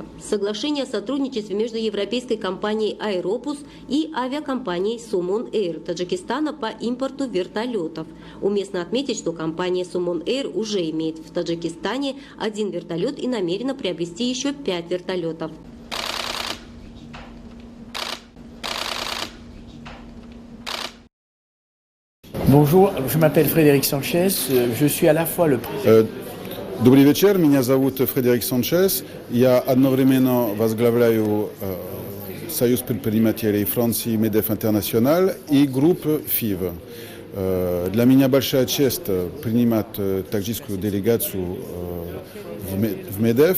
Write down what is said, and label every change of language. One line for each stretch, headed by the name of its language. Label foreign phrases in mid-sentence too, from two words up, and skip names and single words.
Russian: Соглашение о сотрудничестве между европейской компанией Aerobus и авиакомпанией Somon Air Таджикистана по импорту вертолетов. Уместно отметить, что компания Somon Air уже имеет в Таджикистане 1 вертолет и намерена приобрести еще 5 вертолетов.
French: Bonjour, je m'appelle Frédéric Sanchez, je suis à la fois le...
Russian: Добрый вечер, меня зовут Фредерик Санчес, я одновременно возглавляю Союз предпринимателей Франции MEDEF International и группу FIV. Для меня большая честь принимать таджикскую делегацию в MEDEF.